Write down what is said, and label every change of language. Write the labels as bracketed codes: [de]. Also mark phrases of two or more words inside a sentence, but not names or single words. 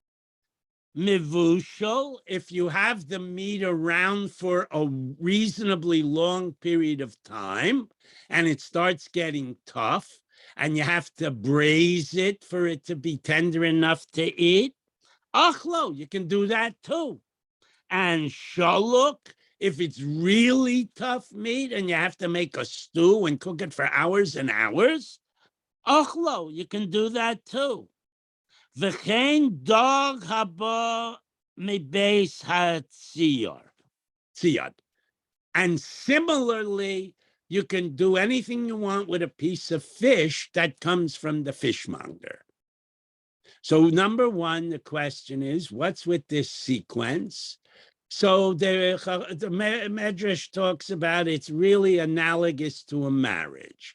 [en] Mivushal, if you have the meat around for a reasonably long period of time and it starts getting tough and you have to braise it for it to be tender enough to eat, achlo, you can do that too. And shaluk, if it's really tough meat and you have to make a stew and cook it for hours and hours, achlo, you can do that too. [he] וכן דג הבא מבית הצייד. [en] And similarly, you can do anything you want with a piece of fish that comes from the fishmonger. So number one, the question is, what's with this sequence? So the Medrash talks about it's really analogous to a marriage.